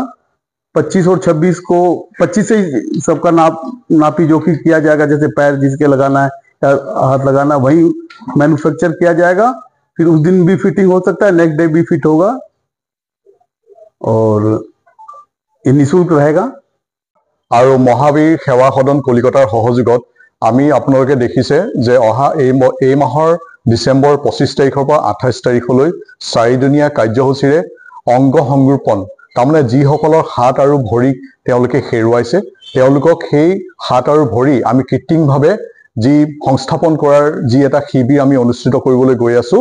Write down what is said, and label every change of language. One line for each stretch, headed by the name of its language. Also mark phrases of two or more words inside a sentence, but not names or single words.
Hindi: 25 और 26 को 25 से ही सबका नापी जोखी किया जाएगा, जैसे पैर जिसके लगाना है या हाथ लगाना वही मैन्युफैक्चर किया जाएगा। फिर उस दिन भी फिटिंग हो सकता है,
English: next day
Hindi: भी फिट होगा, और ये निःशुल्क रहेगा।
Assamese: और মহাবীৰ সেৱা সদন কলিকতাৰ সহযোগত আমি আপলোকে দেখিছে যে অহা এই মাহৰ ডিসেম্বৰ 25 তাৰিখৰ পৰা 28 তাৰিখলৈ 4দিনীয়া কাৰ্যসূচীৰে অংগ সংৰোপণ, তাৰমানে যিসকলৰ হাত আৰু ভৰি তেওঁলোকে হেৰুৱাইছে তেওঁলোকক সেই হাত আৰু ভৰি আমি কৃত্ৰিমভাৱে যি সংস্থাপন কৰাৰ যি এটা শিবিৰ আমি অনুষ্ঠিত কৰিবলৈ গৈ আছো।